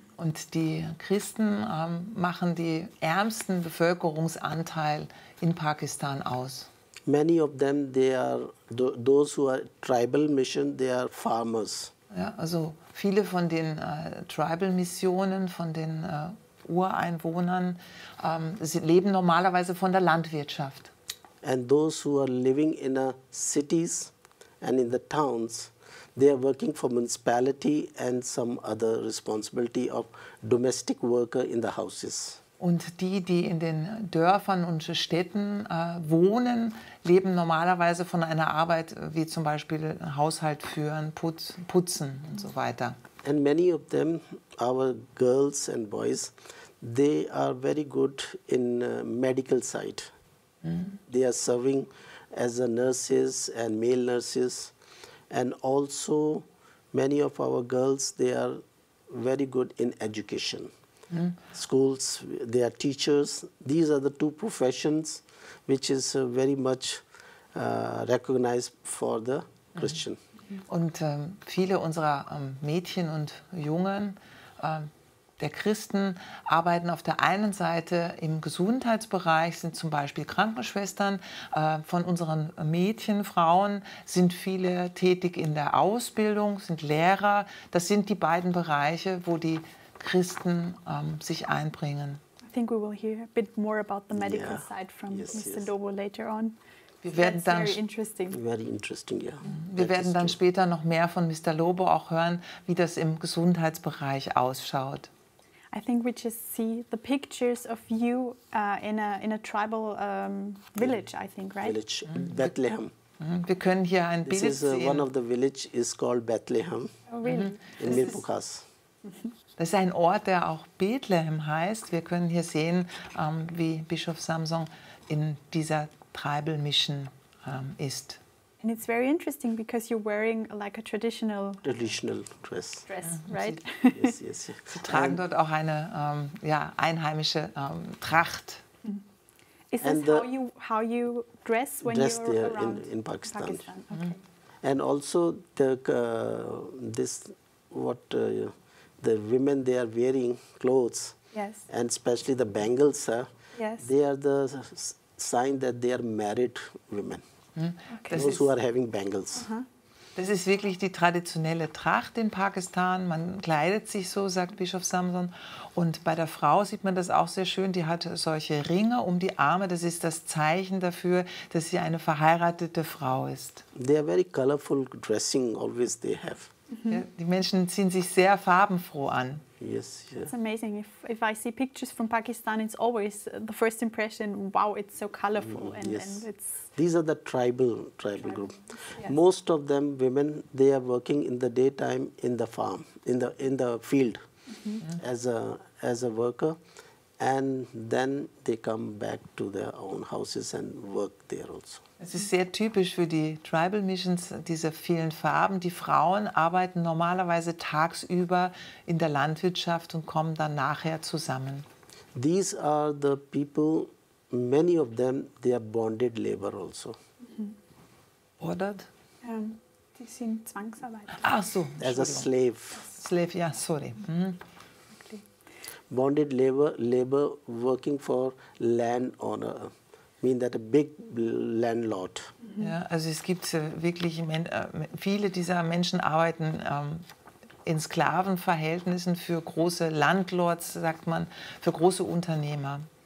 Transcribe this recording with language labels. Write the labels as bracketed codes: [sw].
[de] Und die Christen machen die ärmsten Bevölkerungsanteil in Pakistan aus. [en] Many of them, they are those who are tribal mission, they are farmers. [de] Ja, also viele von den Tribal-Missionen, von den Ureinwohnern, sie leben normalerweise von der Landwirtschaft. [en] And those who are living in cities and in the towns, they are working for municipality and some other responsibility of domestic worker in the houses. [de] Und die in den Dörfern und Städten wohnen, leben normalerweise von einer Arbeit wie zum Beispiel Haushalt führen, putzen und so weiter. [en] And many of them, our girls and boys, they are very good in medical side. They are serving as nurses and male nurses, and also many of our girls, they are very good in education. Schools, they are teachers. These are the two professions which is very much recognized for the Christian. [de] Und viele unserer Mädchen und Jungen der Christen arbeiten auf der einen Seite im Gesundheitsbereich, sind zum Beispiel Krankenschwestern. Von unseren Mädchen, Frauen sind viele tätig in der Ausbildung, sind Lehrer. Das sind die beiden Bereiche, wo die Christen sich einbringen. [en] I think we will hear a bit more about the medical side from Mr. Lobo later on. [de] Wir werden dann, [en] very interesting. Very interesting, yeah. [de] Wir werden dann später noch mehr von Mr. Lobo auch hören, wie das im Gesundheitsbereich ausschaut. [en] I think we just see the pictures of you in a tribal village, I think, right? Village, Bethlehem. [de] Wir können hier ein [en] This [de] Bild [en] is [de] sehen. [en] one of the village is called Bethlehem Oh, really? in Mirpukhas. [de] Das ist ein Ort, der auch Bethlehem heißt. Wir können hier sehen, wie Bischof Samson in dieser Tribal Mission ist. [en] And it's very interesting because you're wearing like a traditional Dress. right? Yes, yes. [de] Sie tragen dort auch eine einheimische Tracht. [en] Is And this how you dress when dress you're there around in Pakistan. Okay. And also the women, they are wearing clothes, Yes. and especially the bangles. Yes. They are the sign that they are married women. Okay. Those who are having bangles. [de] Das ist wirklich die traditionelle Tracht in Pakistan. Man kleidet sich so, sagt Bischof Samson. Und bei der Frau sieht man das auch sehr schön. Die hat solche Ringe um die Arme. Das ist das Zeichen dafür, dass sie eine verheiratete Frau ist. [en] They are very colorful dressing always they have. [de] Ja, die Menschen ziehen sich sehr farbenfroh an. [en] Yes, yeah. It's amazing. If I see pictures from Pakistan, it's always the first impression, wow, it's so colorful. And it's... These are the tribal group. Yes. Most of them women, they are working in the daytime in the farm, in the field as a worker, and then they come back to their own houses and work there also. [de] Es ist sehr typisch für die Tribal Missions, diese vielen Farben. Die Frauen arbeiten normalerweise tagsüber in der Landwirtschaft und kommen dann nachher zusammen. [en] These are the people, many of them, they are bonded labor also. Ordered? [de] Die sind Zwangsarbeit. Ach so, [en] As a slave. Slave, ja, sorry. Okay. Bonded labor working for landowner, mean that a big landlord. [de] Ja, also es gibt wirklich, viele dieser Menschen arbeiten in Sklavenverhältnissen für große Landlords, sagt man, für große Unternehmer.